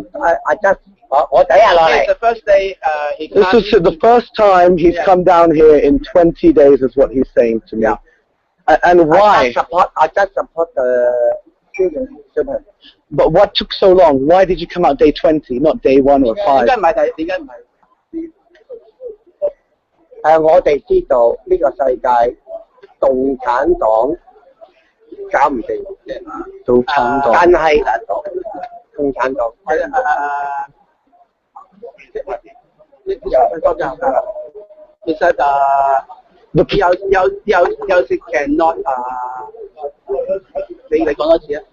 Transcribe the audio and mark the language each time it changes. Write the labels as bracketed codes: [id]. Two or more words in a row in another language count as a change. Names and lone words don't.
[en] It's the first day This is the first time he's come down here in 20 days, is what he's saying to me. Yeah. And why? I just support the student. But what took so long? Why did you come out day 20, not day 1 or 5? [yue] 我哋知道呢個世界共產黨搞唔掂，共產黨。但係共產黨其實有時 cannot 你講多次啊？